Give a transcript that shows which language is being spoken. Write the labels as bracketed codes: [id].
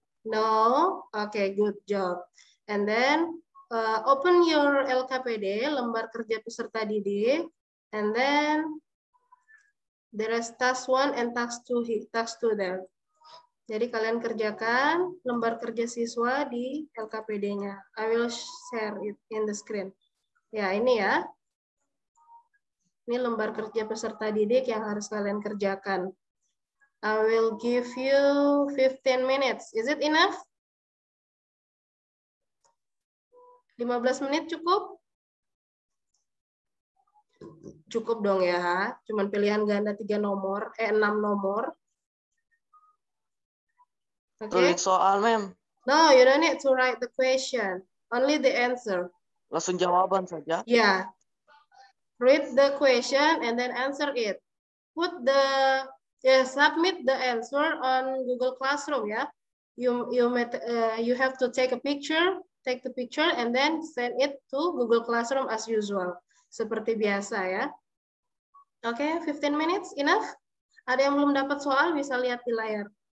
[en] No? Okay, good job. And then, open your LKPD, [id] lembar kerja peserta didik. [en] And then, there is task 1 and task 2 there. [id] Jadi kalian kerjakan lembar kerja siswa di LKPD-nya. [en] I will share it in the screen. [id] Ya, ini ya. Ini lembar kerja peserta didik yang harus kalian kerjakan. [en] I will give you 15 minutes. Is it enough? [id] 15 menit cukup? Cukup dong ya. Cuman pilihan ganda 6 nomor. Oke. Tulis soal, ma'am. [en] No, you don't need to write the question. Only the answer. [id] Langsung jawaban saja. [en] Yeah. Read the question and then answer it. Put the Yeah, submit the answer on Google Classroom ya. You have to take the picture and then send it to Google Classroom as usual. [id] Seperti biasa ya. Oke, [en] 15 minutes enough? [id] Ada yang belum dapat soal bisa lihat di layar.